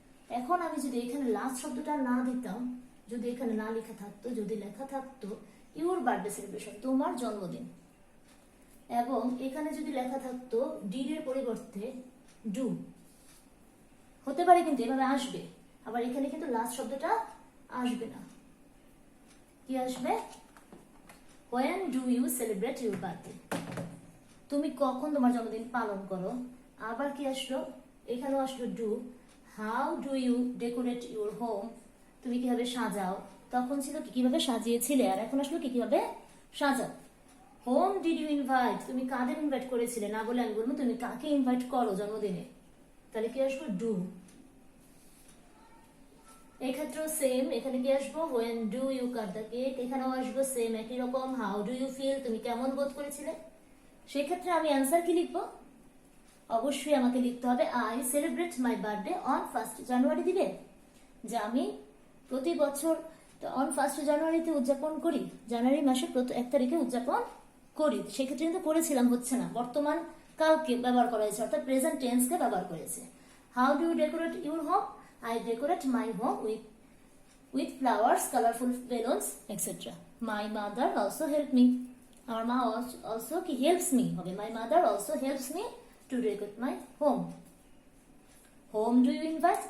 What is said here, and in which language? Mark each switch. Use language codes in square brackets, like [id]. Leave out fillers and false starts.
[bn] এখন আমি যদি এখানে লাস্ট শব্দটা না দিতাম, যদি এখানে না লেখা থাকতো, যদি লেখা থাকতো [en] your birthday celebration, [bn] তোমার জন্মদিন, এবং এখানে যদি লেখা থাকতো ডিড এর পরিবর্তে ডু, হতে পারে কিন্তু এভাবে আসবে। আবার এখানে কিন্তু লাস্ট শব্দটা আসবে না। কি আসবে? [en] when do you celebrate your birthday? [bn] তুমি কখন তোমার জন্মদিন পালন করো। আবার কি আসলো? এখানেও আসলো do. [en] How do you decorate your home? [bn] তুমি কিভাবে সাজাও। তখন ছিল কি কিভাবে সাজিয়েছিলে, আর এখন আসলো কি কিভাবে সাজাও। [en] Home did you invite? [bn] তুমি কাদের ইনভাইট করেছিলে, না বলে আমি বলবো তুমি কাকে ইনভাইট করো জন্মদিনে। তাহলে কি আসবো? ডু। এক্ষেত্রেও সেম, এখানে কি আসবো? [en] when do you cut the cake? [bn] এখানেও আসবো সেম একই রকম, [en] How do you feel? [bn] তুমি কেমন বোধ করেছিলে। সেক্ষেত্রে আমি অ্যান্সার কি লিখবো? অবশ্যই আমাকে লিখতে হবে [en] I celebrate my birthday on 1st January. [bn] দিবে যে আমি প্রতি বছর অন 1st জানুয়ারিতে উদযাপন করি, জানুয়ারি মাসের 1 তারিখে উদযাপন করি। সেক্ষেত্রে কিন্তু করেছিলাম হচ্ছে না, বর্তমান কালকে ব্যবহার করা হয়েছে, অর্থাৎ প্রেজেন্ট টেন্সকে ব্যবহার করেছে। [en] How do you decorate your home? I decorate my home with flowers, colorful balloons, etc. My mother also helped me. Our ma also helps me. Okay, my mother also helps me to decorate my home. Whom do you invite?